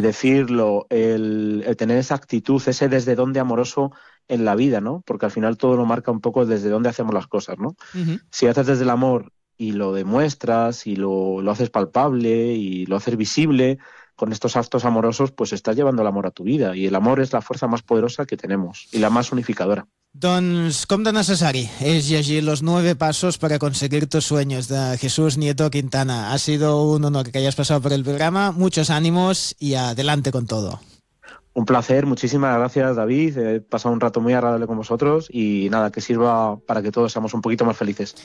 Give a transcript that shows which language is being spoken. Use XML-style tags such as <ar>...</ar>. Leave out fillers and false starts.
<es>decirlo, el tener esa actitud, ese desde dónde amoroso en la vida, ¿no? Porque al final todo lo marca un poco desde dónde hacemos las cosas, ¿no? Si haces desde el amor y lo demuestras y lo haces palpable y lo haces visible, con estos actos amorosos, pues estás llevando el amor a tu vida. Y el amor es la fuerza más poderosa que tenemos y la más unificadora.</es> <ca>Doncs com de necessari és llegir los 9 passos per aconseguir tus sueños de Jesús Nieto Quintana.</ca> <es>Ha sido un honor que hayas pasado por el programa. Muchos ánimos y adelante con todo. Un placer, muchísimas gracias, David. He pasado un rato muy agradable con vosotros y nada, que sirva para que todos seamos un poquito más felices.</es>